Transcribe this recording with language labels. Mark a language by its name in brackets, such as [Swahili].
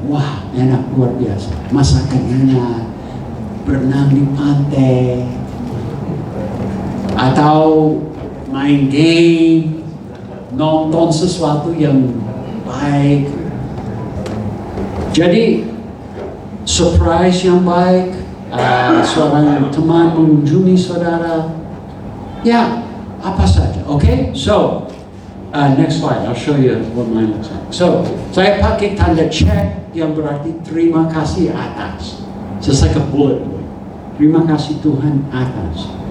[Indonesian] Wah, enak luar biasa. Masakan enak, berenang di pantai, atau main game, nonton sesuatu yang baik. Jadi surprise yang baik, seorang teman mengunjungi saudara, ya apa saja, okay? [English] So, next slide, I'll show you what mine looks like. [Indonesian] So, saya pakai tanda check yang berarti terima kasih atas. [English] Just like a bullet point. [Indonesian] Terima kasih Tuhan atas.